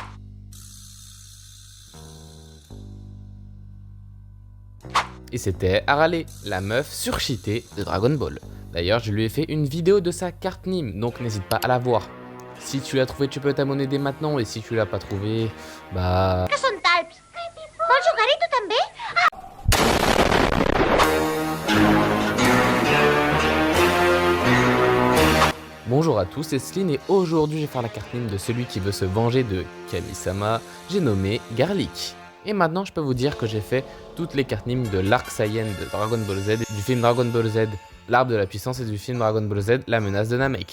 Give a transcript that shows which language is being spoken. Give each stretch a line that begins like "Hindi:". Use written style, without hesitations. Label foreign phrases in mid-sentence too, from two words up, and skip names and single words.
French: Et c'était Arale, la meuf surcheatée de Dragon Ball. D'ailleurs, je lui ai fait une vidéo de sa carte Nîmes, donc n'hésite pas à la voir. Si tu l'as trouvé, tu peux t'abonner dès maintenant, et si tu l'as pas trouvé, bah...
Catalan: Que són talps? Vols jugar-hi tu també?
French: Bonjour à tous, c'est Sleen et aujourd'hui je vais faire la carte Nîmes de celui qui veut se venger de Kami-sama, j'ai nommé Garlic. Et maintenant je peux vous dire que j'ai fait toutes les cartes Nîmes de l'arc Saiyan de Dragon Ball Z, du film Dragon Ball Z, l'arbre de la puissance et du film Dragon Ball Z, la menace de Namek.